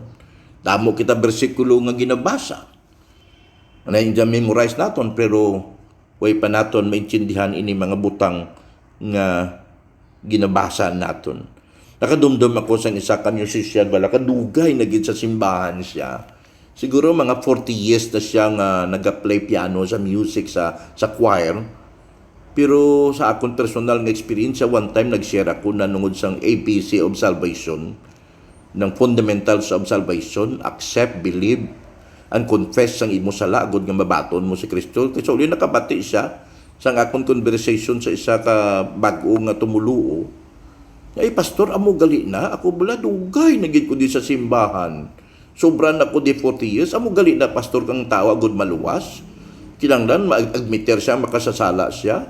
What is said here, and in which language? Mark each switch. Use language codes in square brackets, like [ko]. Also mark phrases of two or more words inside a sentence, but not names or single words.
[hil] Damo kita bersikulo nga ginabasa. [tl] Na yung [hil] memorize naton, pero way pa naton maintindihan ini mga butang nga ginabasa naton. Nakadumdum ako sa isa ka musician, wala kadugay na gid sa simbahan siya. Siguro mga [en] 40 years [hil] na siya nga nag-play piano sa music sa choir. Pero sa akong personal nga experience, [en] one time [hil] nag-share ako na nungod sang ABC of Salvation, ng [en] fundamentals of salvation, accept, believe, and confess [hil] sang imo sala agud nga mabaton mo si Kristo. Kasi uli nakabati siya sa akong conversation sa isa ka bag-o nga tumuluo. Ay, pastor, amo gali na. Ako bala, dugay na gid ko di sa simbahan. Sobran ako di [en] 40 years. [hil] Amo gali na, pastor, kang tao agud maluwas. Kinanglan, mag-admiter siya, makasasala siya.